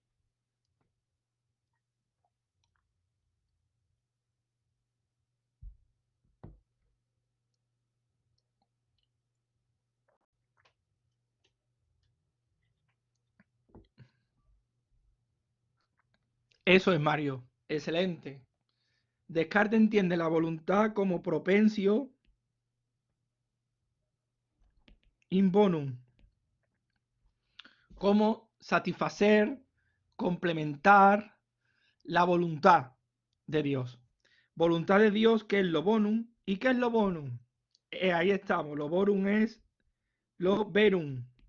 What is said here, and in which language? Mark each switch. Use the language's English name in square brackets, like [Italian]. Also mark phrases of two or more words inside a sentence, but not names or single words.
[Spanish] Eso es, Mario. Excelente. Descartes entiende la voluntad como [Latin] propensio in bonum, [Spanish] como satisfacer, complementar la voluntad de Dios. Voluntad de Dios, que es lo bonum. ¿Y qué es lo bonum? Ahí estamos. Lo bonum es lo verum.